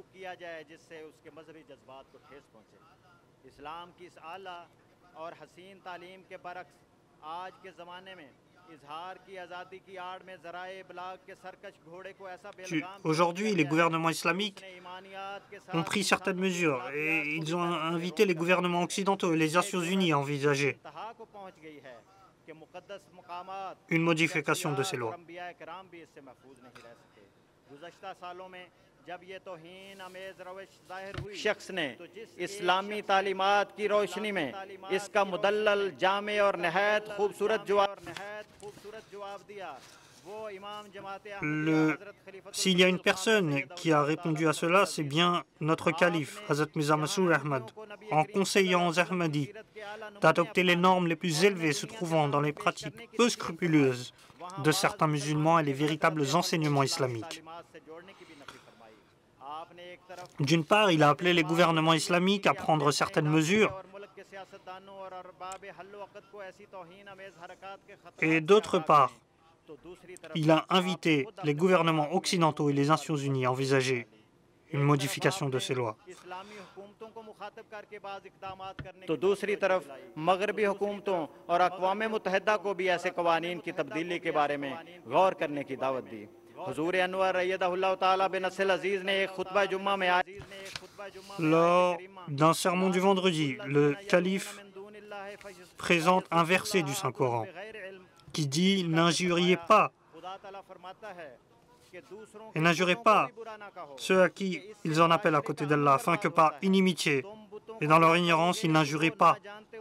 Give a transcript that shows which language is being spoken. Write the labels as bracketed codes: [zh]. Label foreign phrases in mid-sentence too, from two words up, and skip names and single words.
[fr] Aujourd'hui, les gouvernements islamiques ont pris certaines mesures et ils ont invité les gouvernements occidentaux et les Nations Unies à envisager une modification de ces lois. [ur] شخص نے اسلامی تعلیمات کی روشنی میں اس کا مدلل جامع اور نہایت خوبصورت جواب دیا. [fr] S'il y a une personne qui a répondu à cela, c'est bien notre calife, Hazrat Mirza Masroor Ahmad, en conseillant aux Ahmadis d'adopter les normes les plus élevées se trouvant dans les pratiques peu scrupuleuses de certains musulmans et les véritables enseignements islamiques. D'une part, il a appelé les gouvernements islamiques à prendre certaines mesures, et d'autre part, il a invité les gouvernements occidentaux et les Nations Unies à envisager une modification de ces lois. [ur] تو دوسری طرف مغربی حکومتوں اور اقوام متحدہ کو بھی ایسے قوانین کی تبدیلی کے بارے میں غور کرنے کی دعوت دی. حضور انور [ar] أيده الله تعالى بنصره العزيز [ur] نے ایک خطبہ جمعہ میں [fr] Lors d'un sermon du vendredi, le calife présente un verset du Saint-Coran qui dit « N'injuriez pas et n'injurez pas ceux à qui ils en appellent à côté d'Allah, afin que par inimitié et dans leur ignorance, ils n'injurient pas Allah.